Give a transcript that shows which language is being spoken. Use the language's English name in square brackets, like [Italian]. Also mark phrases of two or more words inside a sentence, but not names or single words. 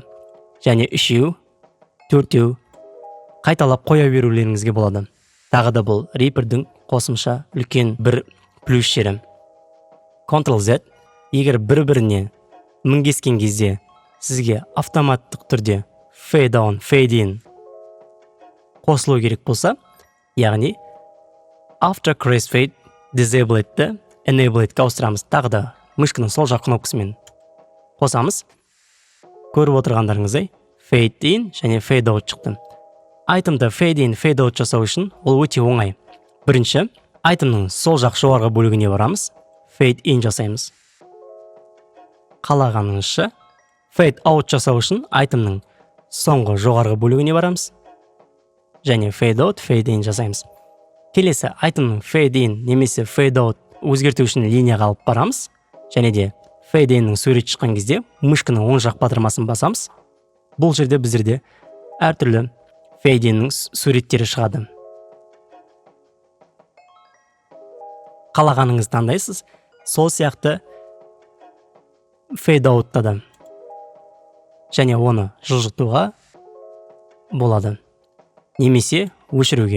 [Kazakh] Және үшеу, төртеу қайталап қоя берулеріңізге болады. Тағы да бұл Reaper'дің қосымша үлкен бір плюс жері. Ctrl-Z, егер бір-біріне мінгескен кезде сізге автоматтық түрде [English] fade on, fade in [Kazakh] қосылу керек болса, яғни [English] after crossfade disabled'ті enabled'ге [Kazakh] ауыстырамыз. Тағы да мышканың сол жақ кнопкасымен қосамыз. Көріп отырғандарыңыздай [English] fade in [Kazakh] және [English] fade out [Kazakh] шықты. Айтымды [English] fade in, fade out [Kazakh] жасау үшін ол өте оңай. Бірінші, айтымның сол жақ жоғарғы бөлігіне барамыз, [English] fade in [Kazakh] жасаймыз. Қалағаныңызша [English] fade out [Kazakh] жасау үшін айтымның соңғы жоғарғы бөлігіне барамыз және [English] fade out, fade in [Kazakh] жасаймыз. Келесі айтымның [English] fade in [Kazakh] немесе [English] fade out [Kazakh] өзгерту үшін линияға алып барамыз және де [English] fade inнің [Kazakh] сурет шыққан кезде мышканың оң жақ батырмасын басамыз. Бұл жерде біздерде әртүрлі [English] fade inнің [Kazakh] суреттері шығады. Қалағаныңыз таңдайсыз, сол сияқты [English] fade out'та [Kazakh] да және оны жылжытуға болады, немесе өшіруге.